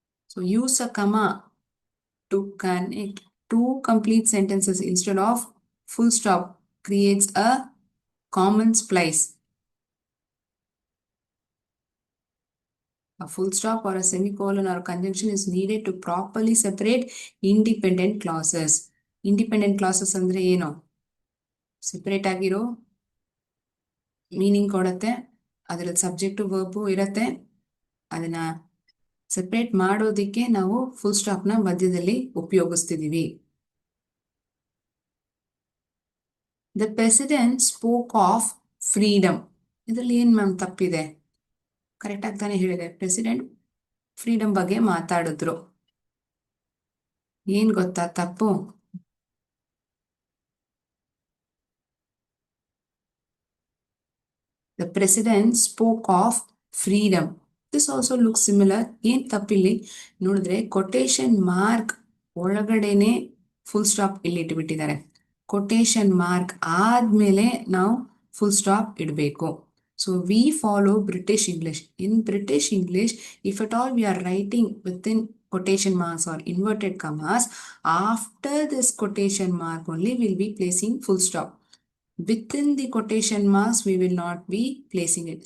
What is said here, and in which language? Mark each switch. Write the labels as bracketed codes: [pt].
[en] So use a comma to connect 2 complete sentences instead of full stop. Creates a common splice. A full stop or a semicolon or conjunction is needed to properly separate independent clauses. [kn] Independent clauses ಅಂದ್ರೆ ಏನು? Separate ಆಗಿರೋ meaning ಕೊಡುತ್ತೆ, ಅದರಲ್ಲಿ subject verb ಇರತ್ತೆ. ಅದನ್ನ separate ಮಾಡೋದಿಕ್ಕೆ ನಾವು full stop ನ ಮಧ್ಯದಲ್ಲಿ ಉಪಯೋಗಿಸ್ತಿದೀವಿ. [en] The president spoke of freedom. [kn] ಇದರಲ್ಲಿ ಏನ್ ಮ್ಯಾಮ್ ತಪ್ಪಿದೆ? ಕರೆಕ್ಟ್ ಆಗಿ ತಾನೇ ಹೇಳಿದೆ, ಪ್ರೆಸಿಡೆಂಟ್ ಫ್ರೀಡಮ್ ಬಗ್ಗೆ ಮಾತಾಡಿದ್ರು. ಏನ್ ಗೊತ್ತಾ ತಪ್ಪು? [en] The president spoke of freedom. This also look similar. [kn] ಏನ್ ತಪ್ಪಿಲ್ಲಿ ನೋಡಿದ್ರೆ, ಕೊಟೇಶನ್ ಮಾರ್ಕ್ ಒಳಗಡೆನೆ ಫುಲ್ ಸ್ಟಾಪ್ ಇಲ್ಲಿ ಇಟ್ಬಿಟ್ಟಿದ್ದಾರೆ. ಕೊಟೇಶನ್ ಮಾರ್ಕ್ ಆದ್ಮೇಲೆ ನಾವು ಫುಲ್ ಸ್ಟಾಪ್ ಇಡಬೇಕು. [en] So we follow British English. In British English, if at all we are writing within quotation marks or inverted commas, after this quotation mark only we'll be placing full stop. Within the quotation marks, we will not be placing it.